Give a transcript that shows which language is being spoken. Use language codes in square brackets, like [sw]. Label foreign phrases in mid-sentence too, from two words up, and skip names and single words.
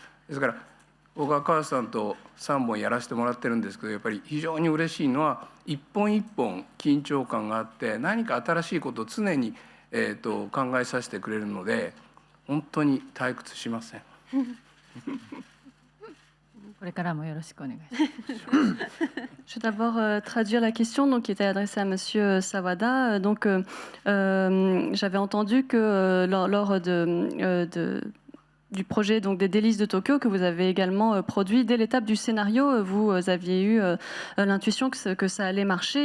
[ja] ですから僕は川瀬さんと3本やらせてもらってるんですけど、やっぱり非常に嬉しいのは一本一本緊張感があって、何か新しいことを常に、考えさせてくれるので本当に退屈しません。これからもよろしくお願いします。 [fr] Je vais d'abord traduire la question donc, qui était adressée à Monsieur Sawada. Donc, j'avais entendu que lors du projet donc, des Délices de Tokyo, que vous avez également produit, dès l'étape du scénario, vous aviez eu l'intuition que ça allait marcher.